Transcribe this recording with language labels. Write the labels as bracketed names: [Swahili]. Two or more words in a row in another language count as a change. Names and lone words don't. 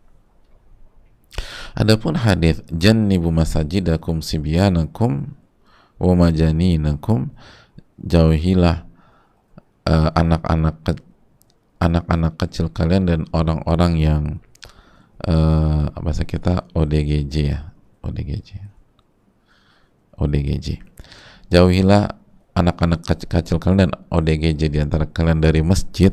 [Indonesian] Adapun hadis [Arabic] جنبوا مساجدكم صبيانكم و مجانينكم, [Indonesian] jauhilah anak-anak anak-anak kecil kalian dan orang-orang yang bahasa kita ODGJ ya, ODGJ. Jauhilah anak-anak kecil kalian dan ODGJ di antara kalian dari masjid.